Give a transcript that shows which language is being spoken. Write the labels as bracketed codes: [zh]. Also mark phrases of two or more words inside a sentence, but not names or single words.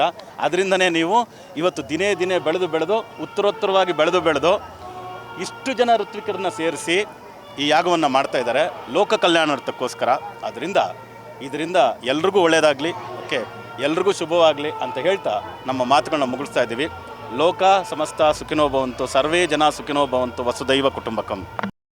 [kn] ಅದರಿಂದನೇ ನೀವು ಇವತ್ತು ದಿನೇ ಬೆಳೆದು ಉತ್ತರೋತ್ತರವಾಗಿ ಬೆಳೆದು ಇಷ್ಟು ಜನ ಋತ್ವಿಕರನ್ನ ಸೇರಿಸಿ ಈ ಯಾಗವನ್ನು ಮಾಡ್ತಾ ಇದ್ದಾರೆ ಲೋಕ ಕಲ್ಯಾಣಾರ್ಥಕ್ಕೋಸ್ಕರ. ಇದರಿಂದ ಎಲ್ರಿಗೂ ಒಳ್ಳೆಯದಾಗಲಿ, ಓಕೆ, ಎಲ್ರಿಗೂ ಶುಭವಾಗಲಿ ಅಂತ ಹೇಳ್ತಾ ನಮ್ಮ ಮಾತುಗಳನ್ನ ಮುಗಿಸ್ತಾ ಇದ್ದೀವಿ. [sa] ಲೋಕ ಸಮಸ್ತ ಸುಖಿನೋ ಭವಂತು, ಸರ್ವೇ ಜನ ಸುಖಿನೋ ಭವಂತು, ವಸುದೈವ ಕುಟುಂಬಕಂ.